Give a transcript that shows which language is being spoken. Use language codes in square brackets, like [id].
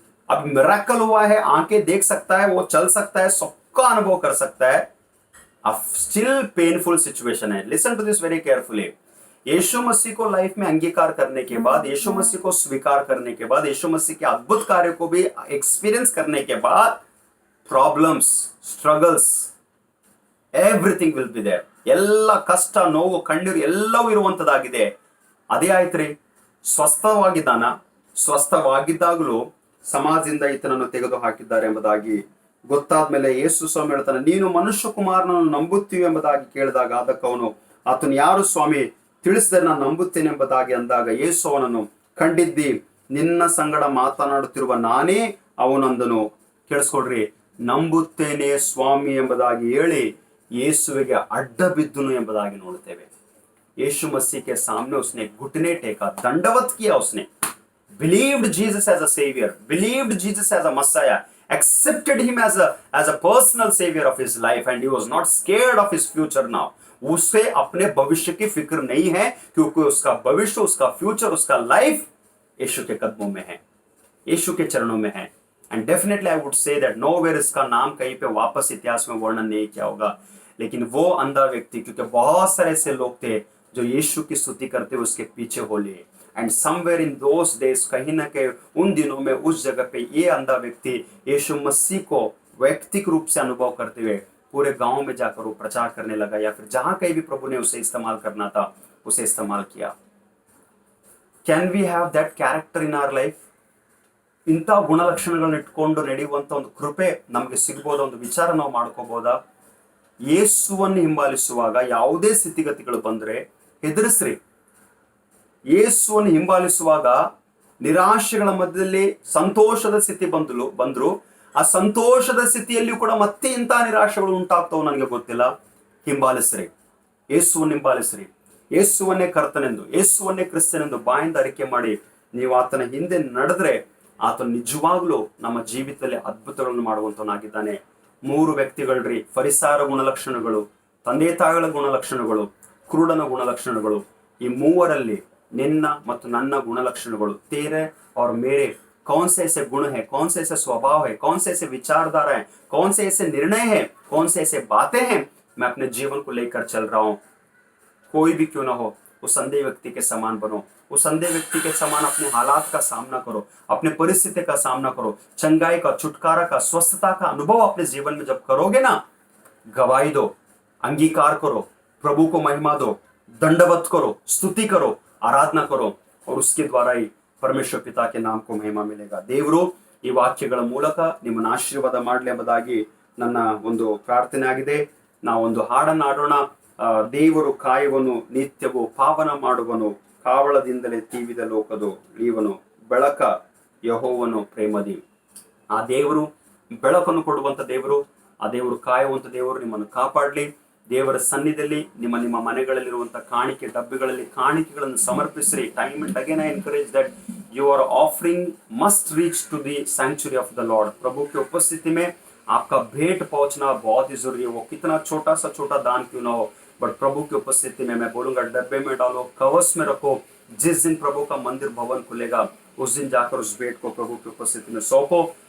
[hi] अब मिरेकल हुआ है, आंखें देख सकता है, वो चल सकता है, सबका अनुभव कर सकता है. [en] अब still painful situation है. Listen to this very carefully. [hi] यीशु मसीह को लाइफ में अंगीकार करने के बाद, यीशु मसीह को स्वीकार करने के बाद, यीशु मसीह के अद्भुत कार्य को भी एक्सपीरियंस करने के बाद [en] Problems, struggles, everything will be there. [kn] ಎಲ್ಲ ಕಷ್ಟ, ನೋವು, ಕಣ್ಣೀರು ಎಲ್ಲವೂ ಇರುವಂಥದ್ದಾಗಿದೆ. ಅದೇ ಆಯ್ತ್ರಿ, ಸ್ವಸ್ಥವಾಗಿದ್ದಾನ. ಸ್ವಸ್ಥವಾಗಿದ್ದಾಗಲೂ ಸಮಾಜದಿಂದ ಈತನನ್ನು ತೆಗೆದು ಹಾಕಿದ್ದಾರೆ ಎಂಬುದಾಗಿ ಗೊತ್ತಾದ್ಮೇಲೆ ಯೇಸು ಸ್ವಾಮಿ ಹೇಳ್ತಾನೆ, ನೀನು ಮನುಷ್ಯ ಕುಮಾರನನ್ನು ನಂಬುತ್ತೀವಿ ಎಂಬುದಾಗಿ ಕೇಳಿದಾಗ ಅದಕ್ಕೆ ಅವನು, ಆತನು ಯಾರು ಸ್ವಾಮಿ, ತಿಳಿಸಿದರೆ ನಾನು ನಂಬುತ್ತೇನೆ ಎಂಬುದಾಗಿ ಅಂದಾಗ ಯೇಸು ಅವನನ್ನು, ಕಂಡಿದ್ದಿ, ನಿನ್ನ ಸಂಗಡ ಮಾತನಾಡುತ್ತಿರುವ ನಾನೇ ಅವನೊಂದನು, ಕೇಳಿಸ್ಕೊಡ್ರಿ, ನಂಬುತ್ತೇನೆ ಸ್ವಾಮಿ ಎಂಬುದಾಗಿ ಹೇಳಿ ಯೇಸುವಿಗೆ ಅಡ್ಡ ಬಿದ್ದನು ಎಂಬುದಾಗಿ ನೋಡುತ್ತೇವೆ. [hi] यीशु मसीह के सामने उसने घुटने टेका, दंडवत किया उसने, [en] believed Jesus as a savior, believed Jesus as a messiah, accepted him as a personal savior of his life, and he was not scared of his future now. [hi] उसे अपने भविष्य की फिक्र नहीं है, क्योंकि उसका भविष्य, उसका फ्यूचर, उसका लाइफ यीशु के कदमों में है, यीशु के चरणों में है. [en] and definitely I would say that nowhere [hi] इसका नाम कहीं पे वापस इतिहास में वर्णन नहीं किया होगा. लेकिन वो अंधा व्यक्ति, क्योंकि बहुत सारे ऐसे लोग थे जो यीशु की स्तुति करते हुए उसके पीछे हो लिए. [en] and somewhere in those days, [hi] कहीं ना कहीं उन दिनों में उस जगह पे ये अंधा व्यक्ति यीशु मसीह को व्यक्तिगत रूप से अनुभव करते हुए पूरे गांव में जाकर वो प्रचार करने लगा, या फिर जहां कहीं भी प्रभु ने उसे इस्तेमाल करना था उसे इस्तेमाल किया. [en] Can we have that character in our life? [kn] ಇಂಥ ಗುಣಲಕ್ಷಣಗಳನ್ನ ಇಟ್ಕೊಂಡು ನಡೆಯುವಂಥ ಒಂದು ಕೃಪೆ ನಮಗೆ ಸಿಗ್ಬೋದ, ಒಂದು ವಿಚಾರ ನಾವು ಮಾಡ್ಕೋಬೋದಾ? ಯೇಸುವನ್ನು ಹಿಂಬಾಲಿಸುವಾಗ ಯಾವುದೇ ಸ್ಥಿತಿಗತಿಗಳು ಬಂದ್ರೆ ಹೆದರಿಸ್ರಿ. ಯೇಸುವನ್ನು ಹಿಂಬಾಲಿಸುವಾಗ ನಿರಾಶೆಗಳ ಮಧ್ಯದಲ್ಲಿ ಸಂತೋಷದ ಸ್ಥಿತಿ ಬಂದ್ರು ಆ ಸಂತೋಷದ ಸ್ಥಿತಿಯಲ್ಲಿಯೂ ಕೂಡ ಮತ್ತೆ ಇಂಥ ನಿರಾಶೆಗಳು ಉಂಟಾಗ್ತವೆ, ನನಗೆ ಗೊತ್ತಿಲ್ಲ. ಹಿಂಬಾಲಿಸ್ರಿ, ಯೇಸುವನ್ನು ಹಿಂಬಾಲಿಸ್ರಿ. ಯೇಸುವನ್ನೇ ಕರ್ತನೆಂದು, ಯೇಸುವನ್ನೇ ಕ್ರಿಸ್ತನೆಂದು ಬಾಯಿಂದ ಅರಿಕೆ ಮಾಡಿ ನೀವು ಆತನ ಹಿಂದೆ ನಡೆದ್ರೆ ಆತನು ನಿಜವಾಗ್ಲೂ ನಮ್ಮ ಜೀವಿತದಲ್ಲಿ ಅದ್ಭುತಗಳನ್ನು ಮಾಡುವಂತವನಾಗಿದ್ದಾನೆ. 3 ವ್ಯಕ್ತಿಗಳ್ರಿ, ಫರಿಸಾಯರ ಗುಣಲಕ್ಷಣಗಳು, ತಂದೆ ತಾಯಿಗಳ ಗುಣಲಕ್ಷಣಗಳು, ಕುರುಡನ ಗುಣಲಕ್ಷಣಗಳು. ಈ 3ರಲ್ಲಿ ನಿನ್ನ ಮತ್ತು ನನ್ನ ಗುಣಲಕ್ಷಣಗಳು, [hi] तेरे और मेरे कौन से ऐसे गुण है, कौन से ऐसे स्वभाव है, कौन से ऐसे विचारधारा है, कौन से ऐसे निर्णय है, कौन से ऐसे बातें हैं मैं अपने जीवन को लेकर चल रहा हूं. कोई भी क्यों ना हो, उस अंधे व्यक्ति के समान बनो, उस अंधे व्यक्ति के समान अपने हालात का सामना करो, अपने परिस्थिति का सामना करो. चंगाई का, छुटकारा का, स्वस्थता का अनुभव अपने जीवन में जब करोगे ना, गवाही दो, अंगीकार करो, प्रभु को महिमा दो, दंडवत करो, स्तुति करो, आराधना करो, और उसके द्वारा ही परमेश्वर पिता के नाम को महिमा मिलेगा. [kn] ದೇವರು ಈ ವಾಕ್ಯಗಳ ಮೂಲಕ ನಿಮ್ಮನ್ನು ಆಶೀರ್ವಾದ ಮಾಡಲಿ ಎಂಬುದಾಗಿ ನನ್ನ ಒಂದು ಪ್ರಾರ್ಥನೆ ಆಗಿದೆ. ನಾವೊಂದು ಹಾಡನ್ನು ಆಡೋಣ. ದೇವರು ಕಾಯುವನು ನಿತ್ಯವೂ ಪಾವನ ಮಾಡುವನು, ಕಾವಳದಿಂದಲೇ ತೀವಿದ ಲೋಕದು ಲೀವನು, ಬೆಳಕ ಯೆಹೋವನು ಪ್ರೇಮದಿ. ಆ ದೇವರು ಬೆಳಕನ್ನು ಕೊಡುವಂತ ದೇವರು, ಆ ದೇವರು ಕಾಯುವಂತ ದೇವರು ನಿಮ್ಮನ್ನು ಕಾಪಾಡಲಿ. ದೇವರ ಸನ್ನಿಧಿಯಲ್ಲಿ ನಿಮ್ಮ ಮನೆಗಳಲ್ಲಿರುವಂಥ ಕಾಣಿಕೆ ಡಬ್ಬಿಗಳಲ್ಲಿ ಕಾಣಿಕೆಗಳನ್ನು ಸಮರ್ಪಿಸ್ರಿ. [en] Time and again I encourage that your offering must reach to the sanctuary of the Lord. [hi] प्रभु की उपस्थिति में आपका भेंट पहुंचना बहुत ही जरूरी है. वो कितना छोटा सा छोटा दान क्यों ना हो, बट प्रभु की उपस्थिति में मैं बोलूंगा डब्बे में डालो, कवच में रखो. जिस दिन प्रभु का मंदिर भवन खुलेगा उस दिन जाकर उस भेंट को प्रभु की उपस्थिति में सौंपो.